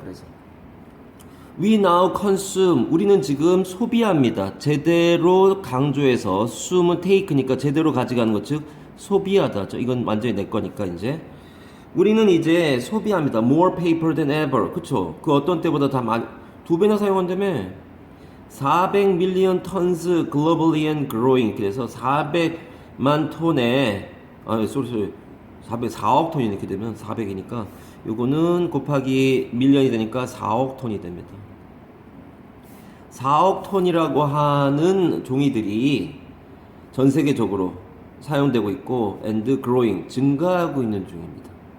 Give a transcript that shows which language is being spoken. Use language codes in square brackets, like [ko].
[ko] 그래서 [en] We now consume, [ko] 우리는 지금 소비합니다. 제대로 강조해서 consume은 take니까 제대로 가져가는 것, 즉 소비하다. 이건 완전히 내 거니까 이제 우리는 이제 소비합니다. [en] More paper than ever. [ko] 그쵸? 그 어떤 때보다 다 2배나 사용한다며. [en] 400 million tons globally and growing. [ko] 그래서 400만 톤에 4억 톤이 이렇게 되면 400이니까 요거는 곱하기 밀리언이 되니까 4억 톤이 됩니다. 4억 톤이라고 하는 종이들이 전 세계적으로 사용되고 있고 [en] and growing, [ko] 증가하고 있는 중입니다.